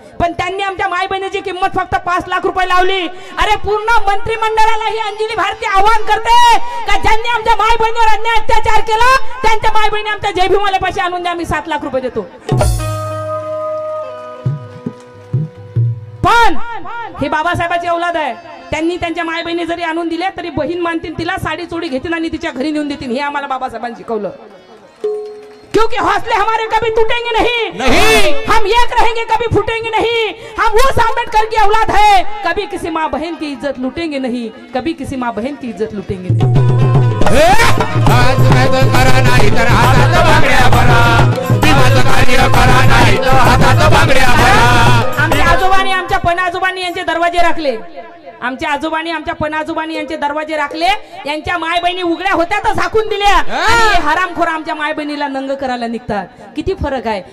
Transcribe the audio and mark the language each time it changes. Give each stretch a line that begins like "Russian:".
Marathi: पण त्यांनी आमच्या माय बहिणीची किंमत फक्त 5 लाख रुपये लावली. अरे पूर्ण मंत्रिमंडळाला ही अंजली भारती आवाहन करते का ज्यांनी आमच्या माय बहिणीवर अन्याय अत्याचार केला त्यांच्या माय बहिणी आमच्या जय भीमाला पैसे आणून द्या, आम्ही 7 लाख रुपये देतो. पण हे बाबासाहेबांची औलाद आहे, त्यांनी त्यांच्या माय बहिणी जरी आणून दिले तरी बहीण मानतील तिला, साडी चोडी घेतील आणि तिच्या घरी नेऊन देतील. हे आम्हाला बाबासाहेबांनी शिकवलं.
Hindi: क्योंकि हौसले हमारे कभी टूटेंगे नहीं, हम एक रहेंगे कभी फूटेंगे नहीं. हम उस आंबेडकर की औलाद है, कभी किसी माँ बहन की इज्जत लूटेंगे नहीं, कभी किसी माँ बहन की इज्जत लूटेंगे नहीं.
Marathi: आज नाही करा नाही तर हातात बांगड्या भरा, भीमाचं कार्य करा नाही तर हातात बांगड्या भरा. आमच्या आजोबांनी आमच्या पणआजोबांनी यांचे दरवाजे राखले, आमच्या आजोबांनी आमच्या पणआजोबांनी यांचे दरवाजे राखले. यांच्या माय बहिणी उघड्या होत्या तर झाकून दिल्या आणि हरामखोर आमच्या माय बहिणीला नंग करायला निघतात. किती फरक आहे.